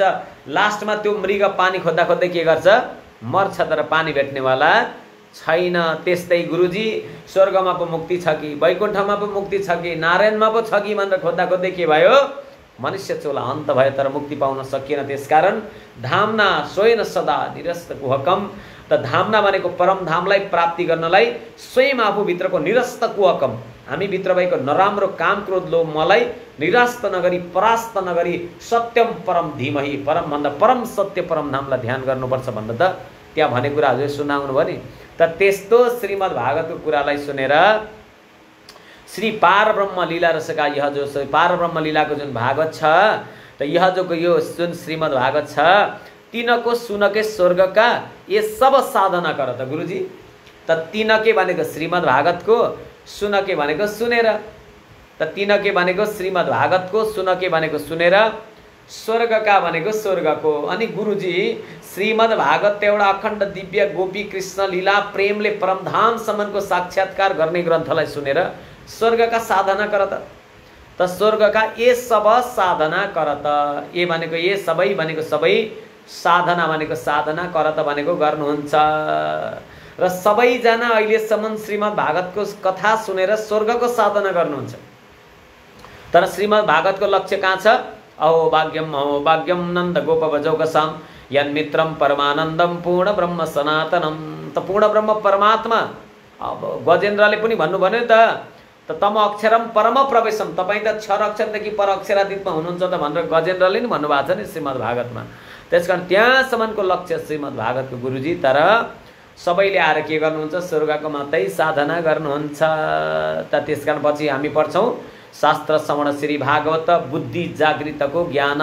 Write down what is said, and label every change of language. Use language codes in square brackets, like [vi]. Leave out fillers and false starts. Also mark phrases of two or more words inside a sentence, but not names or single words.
[ne] लास्टमा त्यो मृग पानी खोज्दा खोज्दै के गर्छ? मर्छ। तर पानी भेट्नेवाला छैन। त्यस्तै गुरुजी स्वर्गमा पो मुक्ति छ कि, वैकुण्ठमा पो मुक्ति छ कि, नारायणमा पो छ कि भनेर खोज्दा खोज्दै के भयो? मनुष्य चोला अन्त भयो, तर मुक्ति पाउन सकिएन। [sa] त्यसकारण धामना स्वयं सदा निरस्त कुहकम। [ne] त धामना भनेको परम धामलाई प्राप्ति गर्नलाई स्वयं आफूभित्रको [sa] निरस्त कुहकम, [ne] हामीभित्र भएको नराम्रो काम क्रोध लोभ मलाई निरास्त नगरी, परास्त नगरी [sa] सत्यम परम धीमहि, [ne] परम भन्दा परम सत्य परम धामलाई ध्यान गर्नुपर्छ भन्दा त त्यहाँ भने कुरा हजुर सुनाउनु भयो नि। त त्यस्तो श्रीमद् भागवतको कुरालाई सुनेर [hi] श्री पारब्रह्म लीला रसका यह जो [ne] पारब्रह्म लीलाको जुन भागवत छ, त [hi] यह जो [ne] यो जुन श्रीमद् भागवत छ, [hi] तिनको सुनके स्वर्गका ये सब साधना कर। [ne] त गुरुजी त तिनके भनेको श्रीमद् भागवतको, सुनके भनेको सुनेर। त तिनके भनेको श्रीमद् भागवतको, सुनके भनेको सुनेर, स्वर्गका भनेको स्वर्गको। अनि गुरुजी श्रीमद् भागवत एउटा अखण्ड दिव्य गोपी कृष्ण लीला प्रेमले परमधामसम्मको साक्षात्कार गर्ने ग्रन्थलाई सुनेर [hi] स्वर्गका साधना कर। त स्वर्गका ये सब साधना कर। [ne] त ए भनेको ये सबै भनेको सबै, साधना भनेको साधना, कर त भनेको गर्नुहुन्छ। र सबैजना अहिलेसम्म श्रीमद् भागवतको कथा सुनेर स्वर्गको साधना गर्नुहुन्छ। तर श्रीमद् भागवतको लक्ष्य कहाँ छ? [sa] अहो भाग्यम नन्द गोप भजौकसाम यन्मित्रम परमानन्दम पूर्ण ब्रह्म सनातनम। [ne] त पूर्ण ब्रह्म परमात्मा अब गजेन्द्रले पनि भन्नुभयो नि त [sa] तम अक्षरम परम प्रवेशम, [ne] तपाईँ त क्षर अक्षरदेखि पर अक्षरातीतमा हुनुहुन्छ त भनेर गजेन्द्रले नि भन्नुभएको छ नि श्रीमद् भागवतमा। त्यसकारण त्यहाँसम्मको लक्ष्य श्रीमद् भागवतको गुरुजी। तर सबैले आएर के गर्नुहुन्छ? स्वर्गको मात्रै साधना गर्नुहुन्छ। त त्यसकारण पछि हामी पढ्छौँ शास्त्र श्रवण श्री भागवत बुद्धि जागृतको ज्ञान।